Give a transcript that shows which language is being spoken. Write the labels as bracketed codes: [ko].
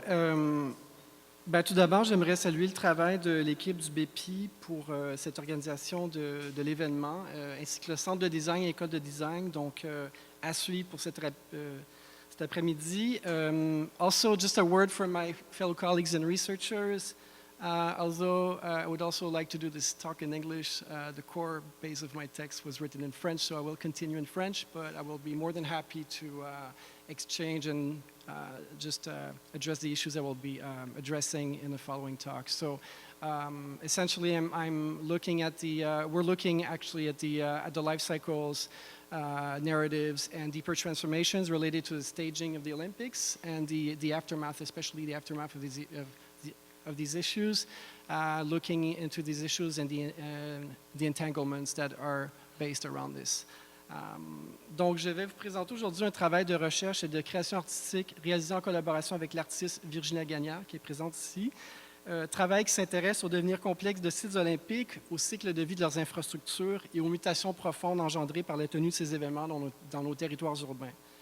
[fr] Tout d'abord, j'aimerais saluer le travail de l'équipe du BEPI pour cette organisation de l'événement, ainsi que le Centre de design et École de design, donc à suivre pour cet après-midi. [en] Also, just a word for my fellow colleagues and researchers. Although I would also like to do this talk in English, the core base of my text was written in French, so I will continue in French, but I will be more than happy to exchange and just address the issues I will be addressing in the following talk. So essentially, I'm looking at we're looking actually at the life cycles, narratives, and deeper transformations related to the staging of the Olympics and the aftermath, especially the aftermath of these issues, looking into these issues and the entanglements that are based around this. [fr] Donc, je vais vous présenter aujourd'hui un travail de recherche et de création artistique réalisé en collaboration avec l'artiste Virginia Gagnard, qui est présente ici. Travail qui s'intéresse au devenir complexe de sites olympiques, au cycle de vie de leurs infrastructures et aux mutations profondes engendrées par la tenue de ces événements dans nos territoires urbains.